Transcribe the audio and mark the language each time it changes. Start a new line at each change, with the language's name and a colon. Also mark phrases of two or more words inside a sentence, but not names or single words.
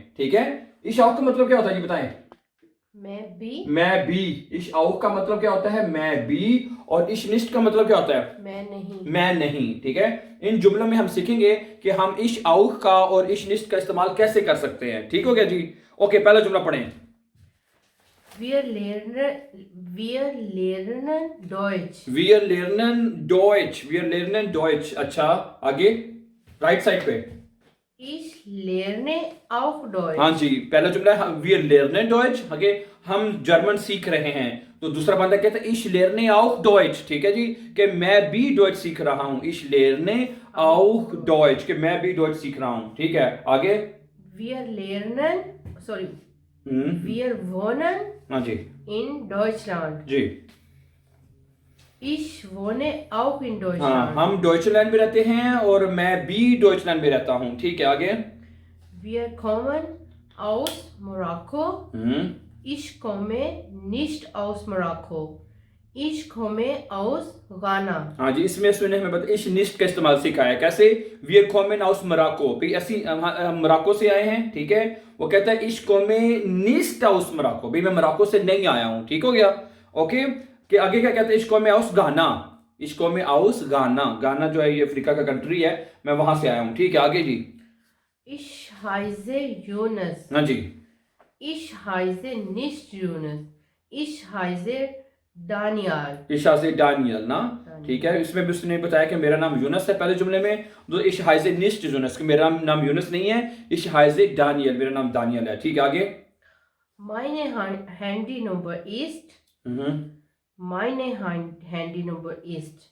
Hindi: ठीक है,
German: ich auch
Hindi: का मतलब क्या होता है जी बताएं? मैं भी।
German: ich auch
Hindi: का मतलब क्या होता है? मैं भी। और
German: ich nicht
Hindi: का मतलब क्या होता है? मैं नहीं। मैं नहीं। ठीक है, इन जुमलों में हम सीखेंगे कि हम
German: ich auch
Hindi: का और
German: ich nicht
Hindi: का इस्तेमाल कैसे कर सकते हैं। ठीक हो गया जी। ओके, पहला जुमला पढ़ें।
German: Wir lernen Deutsch. Wir lernen Deutsch। Wir lernen Deutsch।
Hindi: अच्छा, आगे
English: right side
German: पे। Ich lerne auch Deutsch.
Hindi: हाँ जी, पहला जुमला है
German: wir lernen Deutsch।
Hindi: आगे हम जर्मन सीख रहे हैं, तो दूसरा बंदा कहता है
German: ich lerne auch Deutsch।
Hindi: ठीक है जी, कि मैं भी डॉइच सीख रहा हूँ।
German: ich lerne auch Deutsch,
Hindi: कि मैं भी डॉइच सीख रहा हूँ। ठीक है, आगे
German: Wir lernen, sorry, wir wohnen
Hindi: हाँ जी
German: in Deutschland.
Hindi: जी।
German: Ich wohne auch in
Hindi: हाँ,
German: Deutschland.
Hindi: हम डॉइचलैंड में रहते हैं और मैं भी डॉइचलैंड में रहता हूँ। ठीक है, आगे
German: Wir kommen aus Marokko. Ich komme nicht aus Marokko. Ich komme aus Ghana.
Hindi: हाँ जी, इसमें सुने हमें बता
German: ich nicht
Hindi: का इस्तेमाल सिखाया कैसे?
German: wir kommen aus Marokko,
Hindi: भाई असी मोराको से आए हैं। ठीक है, वो कहता है
German: ich komme nicht aus Marokko,
Hindi: भाई मैं मोराको से नहीं आया हूँ। ठीक हो गया। ओके, कि आगे क्या कहते हैं?
German: ich komme aus Ghana. ich komme aus Ghana.
Hindi: गाना जो है ये अफ्रीका का कंट्री है, मैं वहां से आया हूँ। ठीक है, आगे जी।
German: Ich heiße Jonas.
Hindi: हाँ जी।
German: Ich heiße nicht Jonas. Ich heiße Daniel. इशा से डानियल ना।
Hindi: ठीक है, इसमें भी उसने बताया कि मेरा नाम यूनस है पहले जुमले में। तो
German: ich heiße nicht Yunus,
Hindi: कि मेरा नाम यूनस नहीं है,
German: ich heiße Daniel,
Hindi: मेरा नाम दानियल है। ठीक है, आगे
German: Meine Handynummer ist. Meine Handynummer ist.